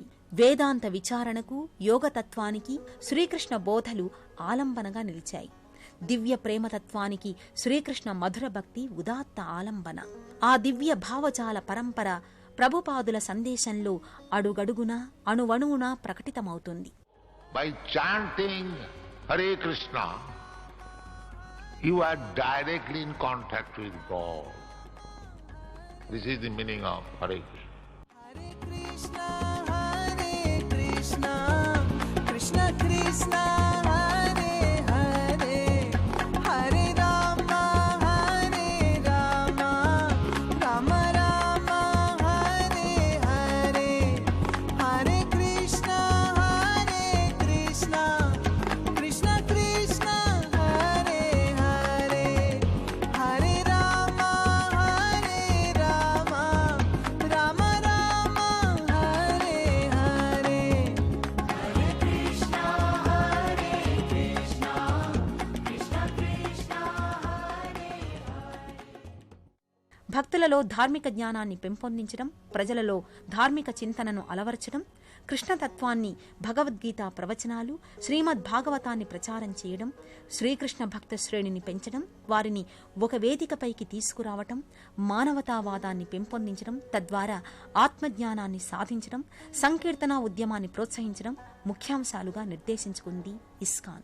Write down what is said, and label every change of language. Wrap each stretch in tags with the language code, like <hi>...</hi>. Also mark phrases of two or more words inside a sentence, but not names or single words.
<te>వేదాంత విచారణకు యోగతత్వానికి శ్రీకృష్ణ బోధలు ఆలంబనగా నిలిచాయి. దివ్య ప్రేమతత్వానికి శ్రీకృష్ణ మధుర భక్తి ఉదాత్త ఆలంబన. ఆ దివ్య భావజాల పరంపర ప్రభుపాదుల సందేశంలో అడుగడుగునా అణువణువునా ప్రకటితమవుతుంది.</te> <en>By chanting Hare Krishna, you are directly in contact with God. This is the meaning of Hare Krishna.</en> <sa>हरे कृष्ण हरे कृष्ण कृष्ण कृष्ण हरे हरे, हरे राम हरे राम राम राम हरे हरे हरे कृष्ण हरे कृष्ण कृष्ण कृष्ण हरे हरे हरे राम हरे राम राम राम हरे हरे.</sa> <te>భక్తులలో ధార్మిక జ్ఞానాన్ని పెంపొందించడం, ప్రజలలో ధార్మిక చింతనను అలవర్చడం, కృష్ణతత్వాన్ని, భగవద్గీత ప్రవచనాలు, శ్రీమద్ భాగవతాన్ని ప్రచారం చేయడం, శ్రీకృష్ణ భక్త శ్రేణిని పెంచడం, వారిని ఒక వేదికపైకి తీసుకురావటం, మానవతావాదాన్ని పెంపొందించడం, తద్వారా ఆత్మజ్ఞానాన్ని సాధించడం, సంకీర్తనా ఉద్యమాన్ని ప్రోత్సహించడం ముఖ్యాంశాలుగా నిర్దేశించుకుంది ఇస్కాన్.</te>